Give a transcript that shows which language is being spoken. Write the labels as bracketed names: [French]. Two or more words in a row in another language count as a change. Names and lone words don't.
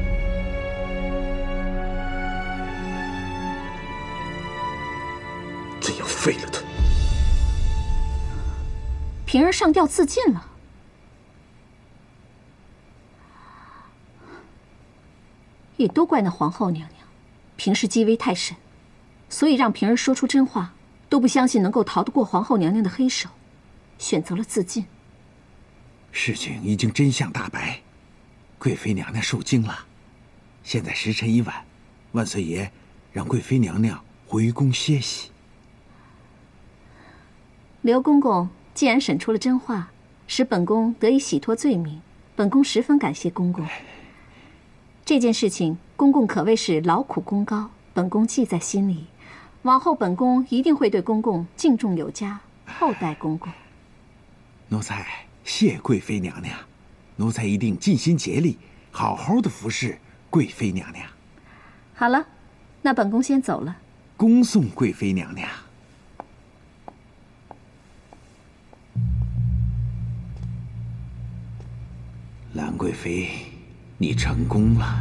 [Chinese] 朕要废了他。平儿上吊自尽了。也都怪那皇后娘娘，平时积威太甚，所以让平兒說出真話，都不相信能夠逃得過皇後娘娘的黑手，選擇了自盡。事情已經真相大白，貴妃娘娘受驚了。現在時辰已晚，萬歲爺讓貴妃娘娘回宮歇息。劉公公既然審出了真話，使本宮得以洗脫罪名，本宮十分感謝公公。這件事情，公公可謂是勞苦功高，本宮記在心裡。往後本宮一定會對公公敬重有加，厚待公公。奴才謝貴妃娘娘，奴才一定盡心竭力，好好的服侍貴妃娘娘。好了，那本宮先走了。恭送貴妃娘娘。蘭貴妃，你成功了。